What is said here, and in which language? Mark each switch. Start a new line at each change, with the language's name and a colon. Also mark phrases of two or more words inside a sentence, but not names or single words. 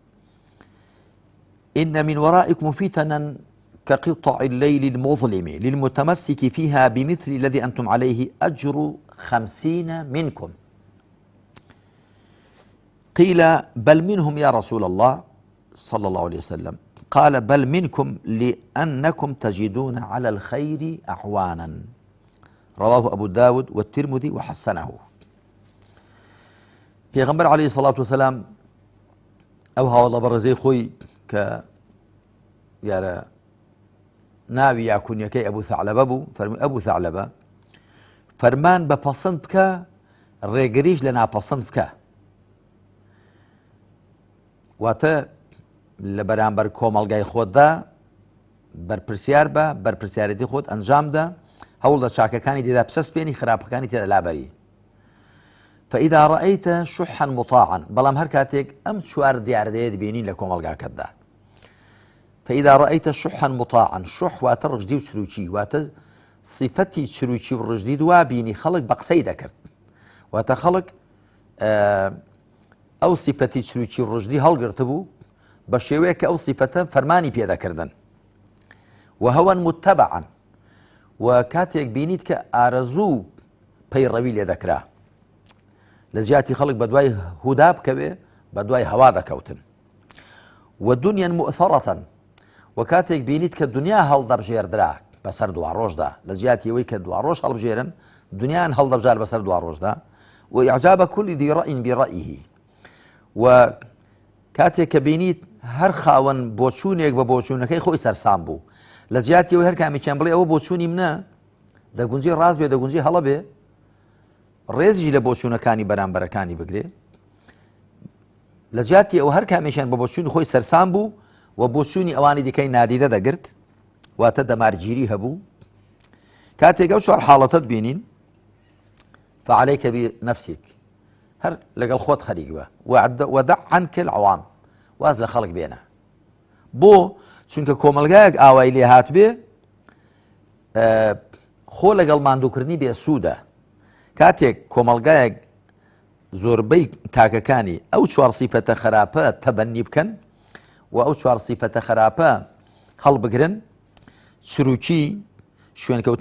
Arabic: إن من ورائكم فتنا كقطع الليل المظلم للمتمسك فيها بمثل الذي أنتم عليه أجر 50 منكم. قيل بل منهم يا رسول الله صلى الله عليه وسلم قال بل منكم لأنكم تجدون على الخير أعوانا رواه أبو داود والترمذي وحسنه.
Central Kurdish: پێغەمبەر
Arabic: عەلەیهی سەڵات وسەلام
Central Kurdish: ئەو هاوڵە بەڕێزەی خۆی کە یارە ناوی یاکونیەکەی ئەبوو ثەعلەبە بوو فەرمووی ئەبوو ثەعلەبە فەرمان بە پەسەند بکە ڕێگریش لە ناپەسەند بکە واتە لە بەرامبەر کۆمەڵگای خۆتدا بەرپرسیار بە بەرپرسیارەتی خۆت ئەنجامدا هەوڵ لە چاکەکانی تێدا بسەسپێنی خراپەکانی تێدا لابەری.
Arabic: فإذا رأيت شحا مطاعا
Central Kurdish: بەڵام هەر کاتێک ئەم چوار دیاردەیەت بینی لە کۆمەلگاکەتدا
Arabic: فإذا رأيت شحا مطاعا
Central Kurdish: شح واتە ڕژدی و چروکی واتە صفەتی چروکی و ڕژدی دوا بینی خەڵک بە قسەی دەکرد واتە خەڵک ئەو صفەتی چروکی و ڕژدی هەڵگرتە بوو بە شێوەیە کە ئەو صفەتە فەرمانی پێدەکردن و
Arabic: هەوەن متەبعا
Central Kurdish: و کاتێک بینیت کە ئارەزوو پەیڕەوی لێ دەکرا لە جیاتی خەڵک بە دوای هودا بکەوێ بە دوای هەوا دەکەوتن و
Arabic: دنیا مؤثرة
Central Kurdish: و کاتێک بینیت کە دنیا هەڵدەبژێردرا بەسەر دوا ڕۆژدا لە جیاتی ئەوەی کە دوا ڕۆژ هەڵبژێرن دنیایان هەڵدەبژار بەسەر دوا ڕۆژدا و
Arabic: ئیعجاب كل ذي رأي برأيه
Central Kurdish: و کاتێک کە بینیت هەر خاوەن بۆچوونێک بە بۆچوونەکەی خۆی سەرسام بوو لە جیاتی ئەوەی هەر کامێکیان بڵێ ئەوە بۆچوونی منە دەگونجی ڕاست بێ دەگونجی هەڵە بێ ڕێزی لە بۆچوونەکانی بەرامبەرەکانی بگرێ لە جیاتی ئەوە هەر کامێکیان بە بۆچوونی خۆی سەرسام بوو و بۆچوونی ئەوانی دیکەی نادیدە دەگرت واتە دەمارگیری هەبوو کاتێک ئەو چوار حاڵەتت بینین
Arabic: فعليك بنفسك
Central Kurdish: هەر لەگەڵ خۆت خەریک بە
Arabic: ودع عنك العوام
Central Kurdish: واز لە خەڵک بێنە بۆ چونکە کۆمەلگایەک ئاوای لێ هات بێ خۆ لەگەڵ ماندووکردنی بێ سوودە کاتێک کۆمەلگایەک زۆربەی تاکەکانی ئەو چوار سیفەتە خراپە تەبەنی بکەن و ئەو چوار سیفەتە خراپە هەڵبگرن چروکی شوێنکەوتنی